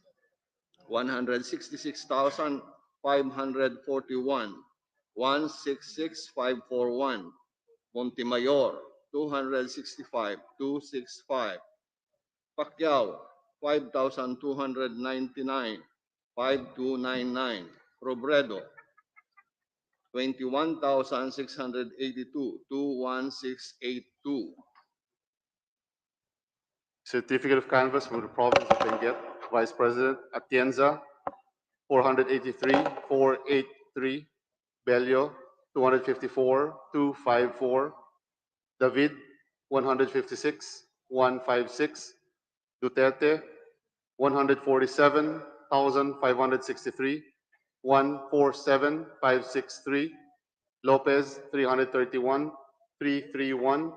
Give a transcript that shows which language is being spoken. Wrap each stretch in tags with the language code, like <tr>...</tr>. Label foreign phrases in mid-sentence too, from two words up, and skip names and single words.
<en>166,541, 166,541, Montemayor 265, 265, Pacquiao 5,299, 5299, Robredo 21,682, 21682. Certificate of canvass for the province of Benguet, Vice President Atienza, 483, 483, Bello, 254, 254, David, 156, 156, Duterte, 147,563, 147,563, Lopez, 331, 331.</en>